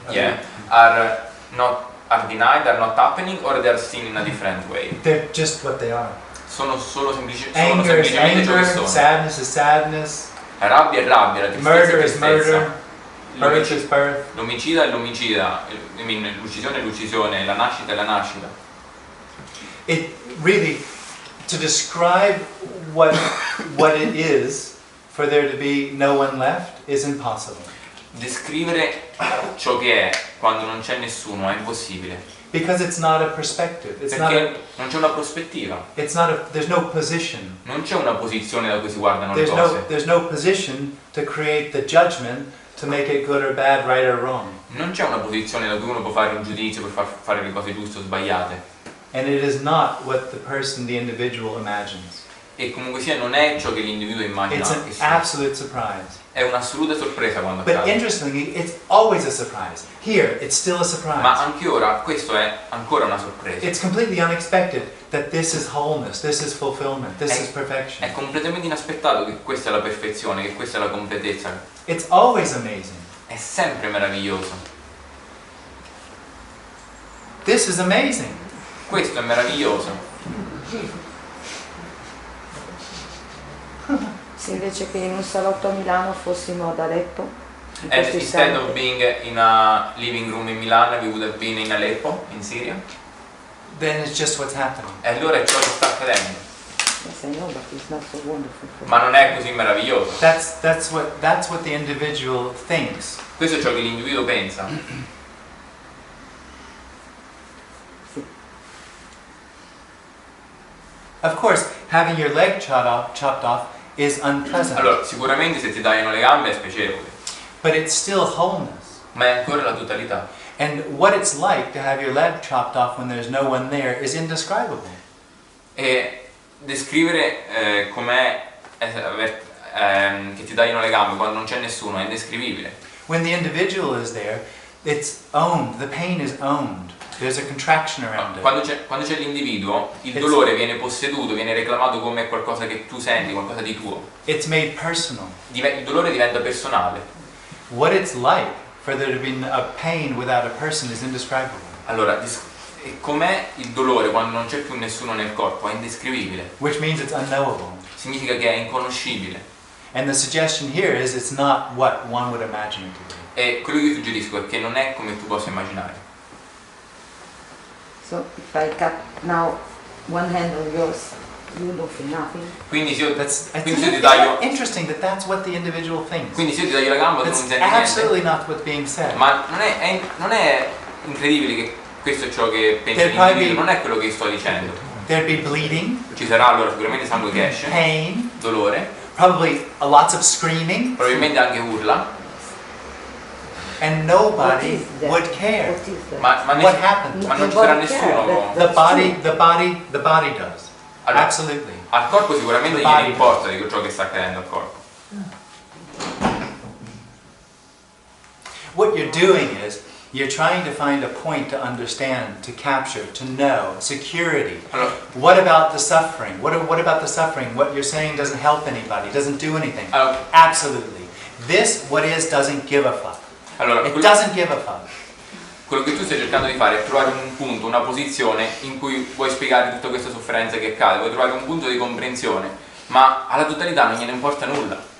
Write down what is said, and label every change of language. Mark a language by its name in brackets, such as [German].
[English] yeah, are denied, are not happening, or they are seen in a different way. They're just what they are. [Italian] Sono semplicemente [English] Anger, [Italian] ciò che sono. [English] sadness is sadness. [Italian] Rabbia è rabbia, la tristezza [English] Murder [Italian] è [English] is [Italian] tristezza. [English] murder. Birth is birth. [Italian] L'omicida è l'omicida, l'uccisione è l'uccisione, la nascita è la nascita. [English] It really, to describe what it is for there to be no one left is impossible. [Italian] Descrivere ciò che è quando non c'è nessuno è impossibile. [English] Because it's not a perspective. It's [Italian] Perché non c'è una prospettiva. [English] There's no position. [Italian] Non c'è una posizione da cui si guardano le cose. [English] There's no position to create the judgment to make it good or bad, right or wrong. [Italian] Non c'è una posizione da cui uno può fare un giudizio per fare le cose giuste o sbagliate. [English] And it is not what the individual imagines. [Italian] E comunque sia non è ciò che l'individuo immagina. [English] It's an absolute surprise. [Italian] È un'assoluta sorpresa quando [English] But [Italian] accade. [English] interestingly, it's always a surprise. Here, it's still a surprise. [Italian] Ma anche ora questo è ancora una sorpresa. [English] It's completely unexpected that this is wholeness, this is fulfillment, this is perfection. [Italian] È completamente inaspettato che questa è la perfezione, che questa è la completezza. [English] It's always amazing. [Italian] È sempre meraviglioso. [English] This is amazing. [Italian] Questo è meraviglioso. Se invece che in un salotto a Milano fossimo ad Aleppo? [English] And instead of being in a living room in Milan, we would have been in Aleppo, in Syria. Then it's just what's happening. [Italian] E allora è ciò che sta accadendo. [English] Yes, I know, but it's not so wonderful. [Italian] Ma non è così meraviglioso. [English] That's what the individual thinks. [Italian] Questo è ciò che l'individuo pensa. [English] Of course, having your leg chopped off is unpleasant. [Italian] Allora, sicuramente se ti tagliano le gambe è spiacevole. [English] But it's still wholeness. [Italian] Ma è ancora la totalità. [English] And what it's like to have your leg chopped off when there's no one there is indescribable. [Italian] E descrivere com'è che ti tagliano le gambe quando non c'è nessuno è indescrivibile. [English] When the individual is there, it's owned. The pain is owned. There's a contraction around it. [Italian] Quando c'è l'individuo, il dolore viene posseduto, viene reclamato come qualcosa che tu senti, qualcosa di tuo. [English] It's made personal. [Italian] Il dolore diventa personale. [English] What it's like for there to be a pain without a person is indescribable. [Italian] Allora, com'è il dolore quando non c'è più nessuno nel corpo? È indescrivibile. [English] Which means it's unknowable. [Italian] Significa che è inconoscibile. [English] And the suggestion here is it's not what one would imagine it to be. [Italian] E quello che io suggerisco è che non è come tu possa immaginare. [English] So if I cut now one hand of yours, you don't feel nothing. [Italian] Quindi se io ti taglio. [English] Interesting that that's what the individual thinks. [Italian] Quindi se io ti taglio la gamba tu non senti niente. [English] Absolutely not what's being said. [Italian] Ma non è incredibile che questo è ciò che pensa l'individuo, non è quello che sto dicendo. [English] There'd be bleeding. [Italian] Ci sarà allora sicuramente sangue che esce. [English] Pain. [Italian] Dolore. [English] Probably lots of screaming. [Italian] Probabilmente anche urla. [English] And nobody would care. [Italian] Ma non ci sarà nessuno. [English] The body does. [Italian] Allora, [English] absolutely. [Italian] Al corpo sicuramente gli importa di ciò che sta accadendo al corpo. [English] What you're doing is you're trying to find a point to understand, to capture, to know, security. [Italian] Allora, [English] what about the suffering? What about the suffering? What you're saying doesn't help anybody, doesn't do anything. [Italian] Allora, [English] absolutely. This, what is, doesn't give a fuck. [Italian] Allora, [English] it doesn't give a fuck. [Italian] Quello che tu stai cercando di fare è trovare un punto, una posizione in cui vuoi spiegare tutta questa sofferenza che accade, vuoi trovare un punto di comprensione, ma alla totalità non gliene importa nulla.